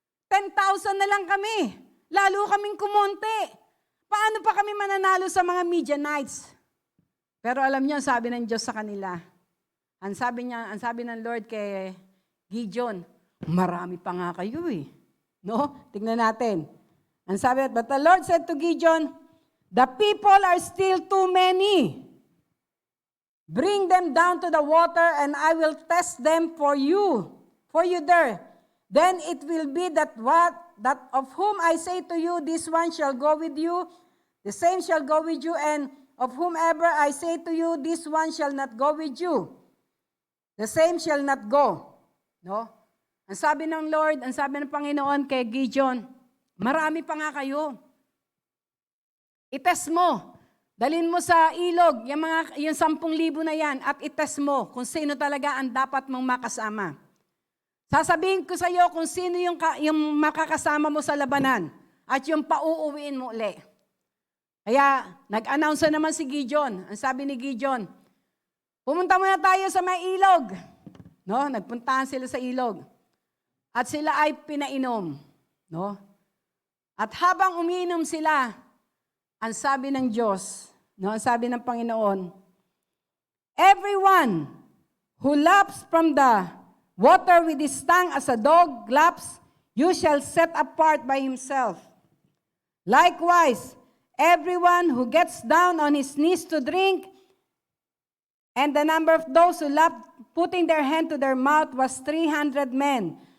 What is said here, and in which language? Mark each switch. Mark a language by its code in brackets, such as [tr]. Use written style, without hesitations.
[tl] 10,000 na lang kami. Lalo kaming kumonti. Paano pa kami mananalo sa mga Midianites? Pero alam niyo, sabi ng Diyos sa kanila, ang sabi ng Lord kay Gideon, marami pa nga kayo eh. No? Tingnan natin. Ang sabi, [en] but the Lord said to Gideon, the people are still too many. Bring them down to the water and I will test them for you there. Then it will be that of whom I say to you, this one shall go with you, the same shall go with you, and of whomever I say to you, this one shall not go with you, the same shall not go. [tl] No? Ang sabi ng Lord, ang sabi ng Panginoon kay Gideon, marami pa nga kayo. I-test mo. Dalhin mo sa ilog, yung 10,000 na yan, at itest mo kung sino talaga ang dapat mong makasama. Sasabihin ko sa iyo kung sino yung makakasama mo sa labanan at yung pauuwiin mo uli. Kaya, nag-announce na naman si Gideon. Ang sabi ni Gideon, pumunta muna tayo sa may ilog. No? Nagpuntahan sila sa ilog. At sila ay pinainom. No? At habang umiinom sila, ang sabi ng Diyos, no? Ang sabi ng Panginoon, [en] everyone who laps from the water with his tongue as a dog laps, you shall set apart by himself. Likewise, everyone who gets down on his knees to drink, and the number of those who lapped, putting their hand to their mouth, was 300 men.